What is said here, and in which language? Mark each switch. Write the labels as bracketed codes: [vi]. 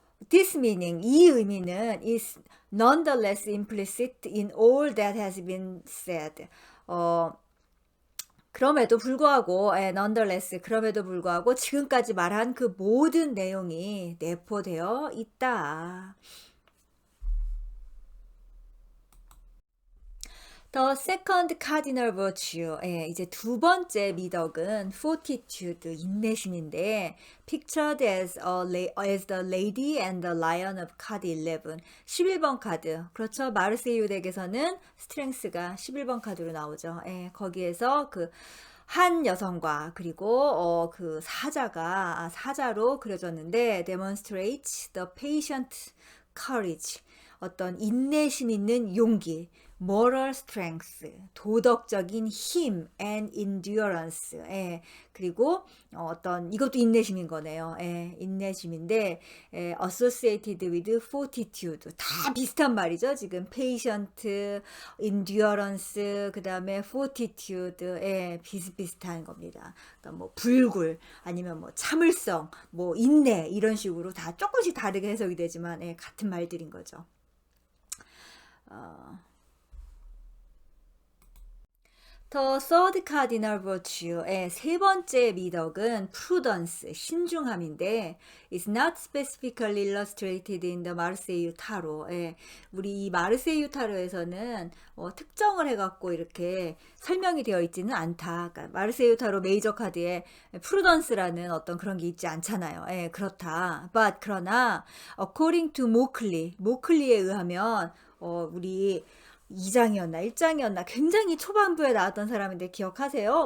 [en] This meaning, [ko] 이 의미는 [en] is nonetheless implicit in all that has been said. [ko] 그럼에도 불구하고, nonetheless, 그럼에도 불구하고 지금까지 말한 그 모든 내용이 내포되어 있다. [en] The second cardinal virtue, [ko] 이제 두 번째 미덕은 [en] fortitude, [ko] 인내심인데 [en] pictured as the lady and the lion of card 11, [ko] 11번 카드. 그렇죠. 마르세유 덱에서는 스트렝스가 11번 카드로 나오죠. 거기에서 그 한 여성과 그리고 그 사자로 그려졌는데 [en] demonstrates the patient courage [ko] 어떤 인내심 있는 용기 [en] moral strength [ko] 도덕적인 힘 [en] and endurance [ko] 예, 그리고 어떤 이것도 인내심인 거네요. 예, 인내심인데 [en] associated with fortitude [ko] 다 비슷한 말이죠. 지금 patient, endurance 그 다음에 fortitude 예, 비슷비슷한 겁니다. 그러니까 뭐 불굴 아니면 뭐 참을성 뭐 인내 이런 식으로 다 조금씩 다르게 해석이 되지만 예, 같은 말들인 거죠. [en] The third cardinal virtue [ko] 의 세 번째 미덕은 [en] prudence, [ko] 신중함인데 [en] is not specifically illustrated in the 마르세유 타로. [ko] 예, 우리 이 마르세유 타로에서는 특정을 해갖고 이렇게 설명이 되어 있지는 않다. 그러니까 마르세유 타로 메이저 카드에 prudence라는 어떤 그런 게 있지 않잖아요. 예, 그렇다. [en] But [ko] 그러나 [en] according to [ko] 모클리에 의하면 우리 2장이었나 1장이었나 굉장히 초반부에 나왔던 사람인데 기억하세요?